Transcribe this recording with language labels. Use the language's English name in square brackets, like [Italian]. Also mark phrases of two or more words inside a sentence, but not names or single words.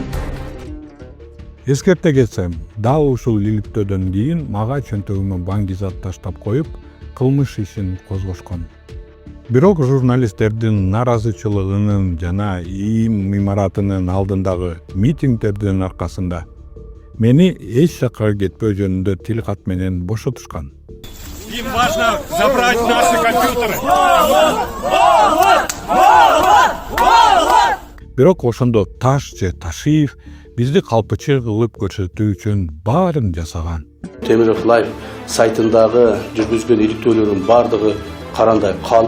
[Kyrgyz] Эскерте кетсем, дал ушул иликтөөдөн кийин мага чөнтөгүмө баңгизат таштап коюп, кылмыш ишин козгошкон. Бирок журналисттердин наразычылыгынын жана ИИМ имаратынын алдындагы митингдердин аркасында мени эч жакка кетпөө жөнүндө тил кат менен бошотушкан. [Russian] Им важно забрать наши компьютеры. [Kyrgyz] Бирок ошондо Таш же Ташиев бизди калпычы кылып көрсөтүү үчүн баарын жасаган. Темиров Лайв сайтындагы жүргүзгөн иликтөөлөрдүн баардыгы карандай калып.